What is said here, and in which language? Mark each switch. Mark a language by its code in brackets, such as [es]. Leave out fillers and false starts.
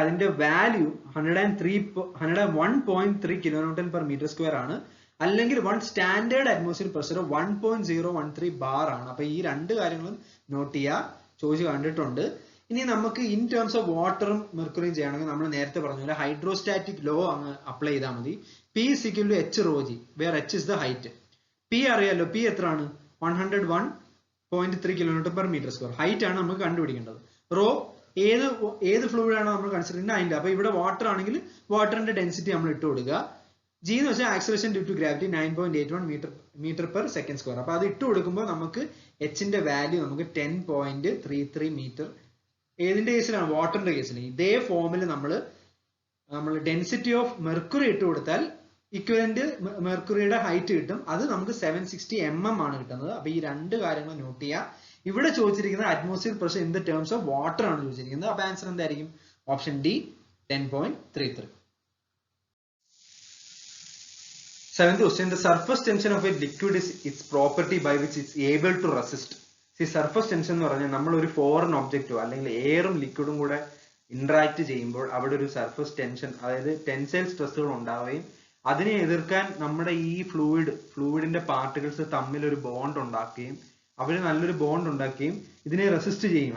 [ml] അതിന്റെ value 101.3 kN/m², ആണ്. അല്ലെങ്കിൽ one standard atmosphere pressure 1.013 bar ആണ്. അപ്പൊ ഈ രണ്ട് കാര്യങ്ങളും നോട്ട് ചെയ്യുക, ചോദിച്ചു കണ്ടിട്ടുണ്ട്. ഇനി നമുക്ക് ഇൻ ടേംസ് ഓഫ് വാട്ടറും മെർക്കുറിയും ചെയ്യണമെങ്കിൽ നമ്മൾ നേരത്തെ പറഞ്ഞ പോലെ ഹൈഡ്രോസ്റ്റാറ്റിക് ലോ അങ്ങ് അപ്ലൈ ചെയ്താൽ മതി. [en] P is equal to H rho G, where H is the height. [ml] P അറിയാലോ, P എത്രയാണ്? 101.3 kN/m². ഹൈറ്റ് ആണ് നമുക്ക് കണ്ടുപിടിക്കേണ്ടത്. റോ ഏത് ഫ്ലൂയിഡ് ആണോ നമ്മൾ കൺസിഡർ ചെയ്യുന്നത് അതിന്റെ. അപ്പൊ ഇവിടെ വാട്ടർ ആണെങ്കിൽ വാട്ടറിന്റെ ഡെൻസിറ്റി നമ്മൾ ഇട്ട് കൊടുക്കുക. G എന്ന് വെച്ചാൽ acceleration due to gravity 9.81 m/s². അപ്പൊ അത് ഇട്ട് കൊടുക്കുമ്പോൾ നമുക്ക് എച്ചിന്റെ വാല്യൂ നമുക്ക് 10.33 മീറ്റർ. ഏതിന്റെ കേസിലാണ്? വാട്ടറിന്റെ കേസിൽ. ഇതേ ഫോമിൽ നമ്മൾ ഡെൻസിറ്റി ഓഫ് മെർക്കുറി ഇട്ട് കൊടുത്താൽ ഇക്വലന്റ് മെർക്കുറിയുടെ ഹൈറ്റ് കിട്ടും. അത് നമുക്ക് 760 mm ആണ് കിട്ടുന്നത്. അപ്പൊ ഈ രണ്ട് കാര്യങ്ങൾ നോട്ട് ചെയ്യുക. ഇവിടെ ചോദിച്ചിരിക്കുന്നത് atmosphere pressure in the terms of water ആണ് ചോദിച്ചിരിക്കുന്നത്. അപ്പൊ ആൻസർ എന്തായിരിക്കും? Option D, 10.33. [en] Seventh question, the surface tension of a liquid is its property by which it's able to resist. [ml] See, surface tension എന്ന് പറഞ്ഞാൽ നമ്മൾ ഒരു ഫോറിൻ ഒബ്ജക്റ്റോ അല്ലെങ്കിൽ എയറും ലിക്വിഡും കൂടെ ഇന്ററാക്ട് ചെയ്യുമ്പോൾ അവിടെ ഒരു സർഫസ് ടെൻഷൻ, അതായത് ടെൻസൈൽ സ്ട്രെസ്സുകൾ ഉണ്ടാവുകയും അതിനെ എതിർക്കാൻ നമ്മുടെ ഈ ഫ്ലൂയിഡിന്റെ പാർട്ടിക്കിൾസ് തമ്മിൽ ഒരു ബോണ്ട് ഉണ്ടാക്കുകയും അവർ നല്ലൊരു ബോണ്ട് ഉണ്ടാക്കുകയും ഇതിനെ റെസിസ്റ്റ് ചെയ്യും.